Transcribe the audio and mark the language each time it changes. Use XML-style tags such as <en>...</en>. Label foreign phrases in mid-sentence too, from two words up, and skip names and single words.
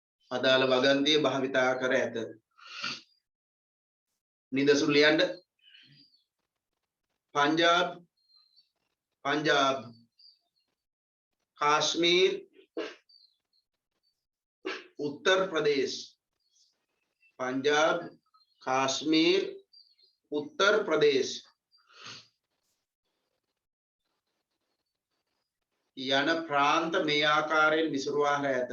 <si>අදාළ වගන්තිය භාවිතා කර ඇත. නිදසුන් ලියන්න. पंजाब काश्मीर उत्तर प्रदेश पंजाब काश्मीर उत्तर प्रदेश යන ප්‍රාන්ත මේ ආකාරයෙන් විසුරුවා ඇත.</si>